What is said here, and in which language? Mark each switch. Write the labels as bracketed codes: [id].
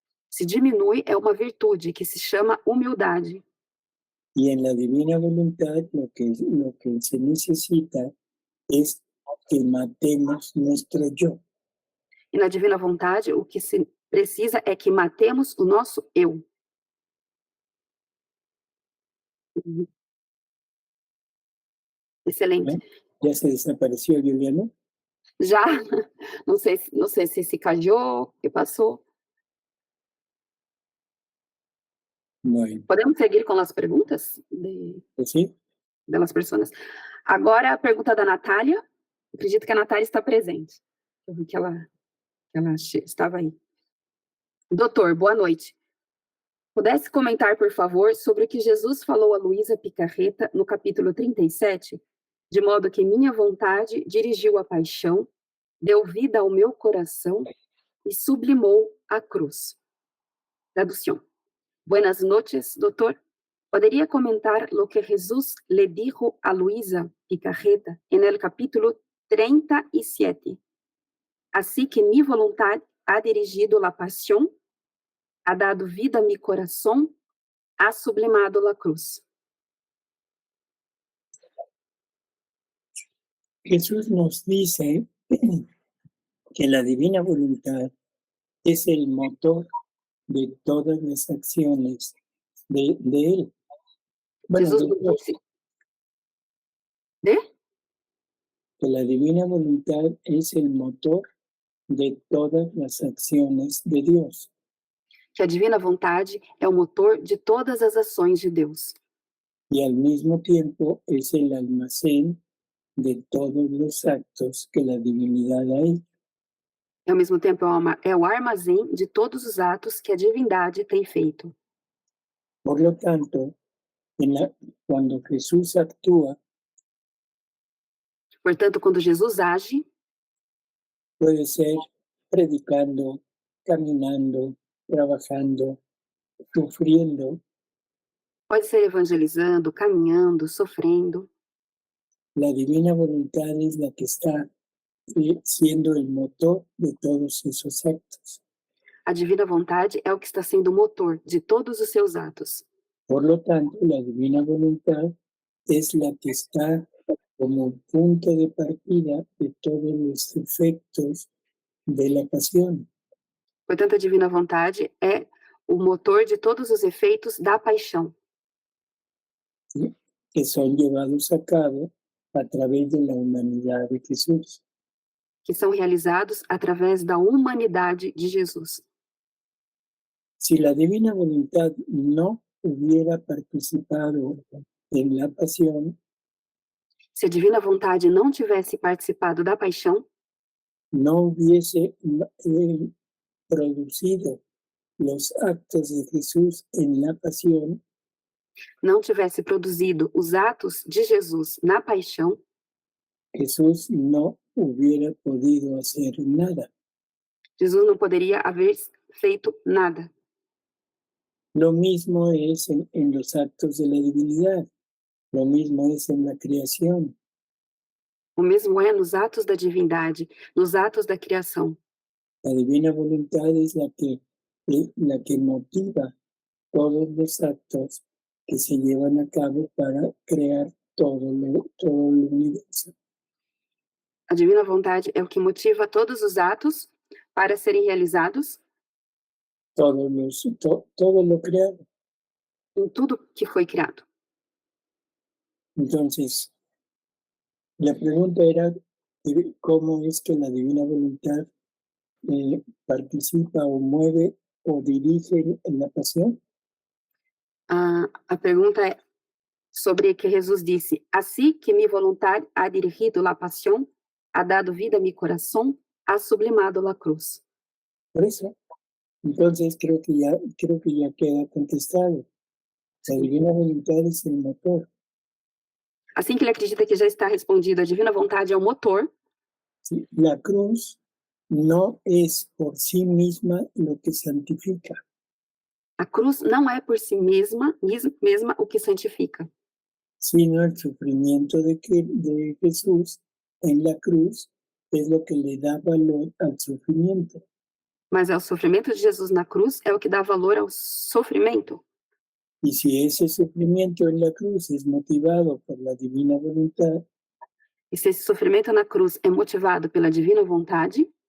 [pt] Se diminui é uma virtude que se chama humildade. [es] Y en la divina voluntad lo que se necesita es que matemos nuestro yo. [pt] E na divina vontade, o que se precisa é que matemos o nosso eu. Excelente. [es] ¿Ya se desapareció, Juliana? [pt] Já, não sei se cayó, o que passou. [es] Bueno, [pt] Podemos seguir com as perguntas [es] pues sí. [pt] das pessoas? Agora a pergunta da Natália. Acredito que a Natália está presente. Eu vi que ela estava aí. Doutor, boa noite. Pudesse comentar, por favor, sobre o que Jesus falou a Luísa Picarreta no capítulo 37, de modo que minha vontade dirigiu a paixão, deu vida ao meu coração e sublimou a cruz. [es] Tradução. Buenas noches, doutor. ¿Podría comentar lo que Jesús le dijo a Luisa Picarreta en el capítulo 37? Así que mi voluntad ha dirigido la pasión, ha dado vida a mi corazón, ha sublimado la cruz. Jesús nos dice que la divina voluntad es el motor de todas las acciones de Él. Bueno, Jesús de nos Dios. dice, ¿de? Que la divina voluntad es el motor de todas las acciones de Dios. [pt] Que a divina vontade é o motor de todas as ações de Deus. [es] Y al mismo tiempo es el almacén de todos los actos que la divinidad ha hecho. [pt] E ao mesmo tempo é o armazém de todos os atos que a divindade tem feito. [es] Por lo tanto, cuando Jesús actúa, [pt] Portanto, quando Jesus age, [es] puede ser predicando, caminando, trabajando, sufriendo. [pt] pode ser evangelizando, caminhando, sofrendo. [es] La divina voluntad es la que está siendo el motor de todos esos actos. [pt] A divina vontade é o que está sendo o motor de todos os seus atos. [es] Por lo tanto, la divina voluntad es la que está como punto de partida de todos los efectos de la pasión. [pt] Portanto, a divina vontade é o motor de todos os efeitos da paixão, [es] ¿Sí? Que son llevados a cabo a través de la humanidad de Jesús. [pt] que são realizados através da humanidade de Jesus. [es] Si la divina voluntad no hubiera participado en la pasión, [pt] Se a divina vontade não tivesse participado da paixão, [es] no hubiese producido los actos de Jesús en la pasión, [pt] não tivesse produzido os atos de Jesus na paixão, [es] Jesús no hubiera podido hacer nada. [pt] Jesus não poderia haver feito nada. [es] Lo mismo es en los actos de la divinidad, lo mismo es en la creación. [pt] O mesmo é nos atos da divindade, nos atos da criação. [es] La divina voluntad es la que motiva todos los actos que se llevan a cabo para crear todo el universo. [pt] A divina vontade é o que motiva todos os atos para serem realizados [es] Todo lo creado. [pt] em tudo que foi criado. [es] Entonces, la pregunta era cómo es que la divina voluntad participa o mueve o dirige la pasión? [pt] A pergunta é sobre que Jesus disse: Assim que [es] mi voluntad ha dirigido la pasión, ha dado vida a mi corazón, ha sublimado la cruz. Por eso, entonces creo que ya queda contestado. La divina voluntad es el motor. [pt] Assim que ele acredita que já está respondido, a divina vontade é o motor. [es] ¿Sí? La cruz no es por sí misma lo que santifica, [pt] A cruz não é por si mesma o que santifica, [es] sino el sufrimiento de Jesús en la cruz es lo que le da valor al sufrimiento. [pt] mas é o sofrimento de Jesus na cruz é o que dá valor ao sofrimento. [es] Y si ese sufrimiento en la cruz es motivado por la divina voluntad, [pt] E se esse sofrimento na cruz é motivado pela divina vontade,